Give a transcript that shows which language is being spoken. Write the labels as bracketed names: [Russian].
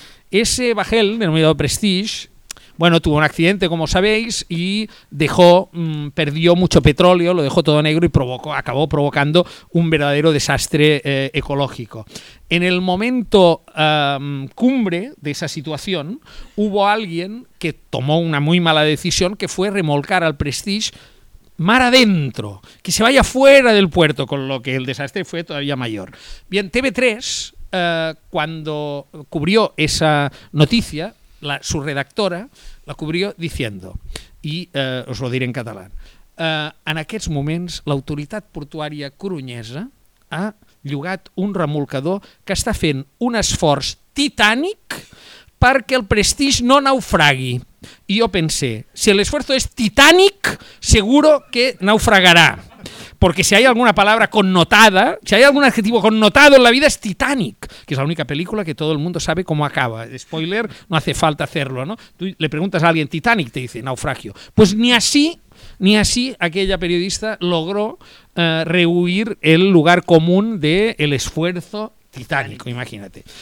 [Spanish] Ese bajel denominado Prestige, bueno, tuvo un accidente, como sabéis, y perdió mucho petróleo, lo dejó todo negro y acabó provocando un verdadero desastre ecológico. En el momento cumbre de esa situación, hubo alguien que tomó una muy mala decisión, que fue remolcar al Prestige mar adentro, que se vaya fuera del puerto, con lo que el desastre fue todavía mayor. Bien, TV3, cuando cubrió esa noticia, su redactora la cubrió diciendo, y os lo diré en catalán, [Catalan] en aquests moments l'autoritat portuària coruñesa ha llogat un remolcador que està fent un esforç titànic perquè el Prestige no naufragui. I jo pensé, si l'esforç és titànic, seguro que naufragarà. [Spanish] Porque si hay alguna palabra connotada, si hay algún adjetivo connotado en la vida, es Titanic, que es la única película que todo el mundo sabe cómo acaba. Spoiler, no hace falta hacerlo, ¿no? Tú le preguntas a alguien, Titanic, te dice, naufragio. Pues ni así aquella periodista logró rehuir el lugar común del esfuerzo titánico, imagínate.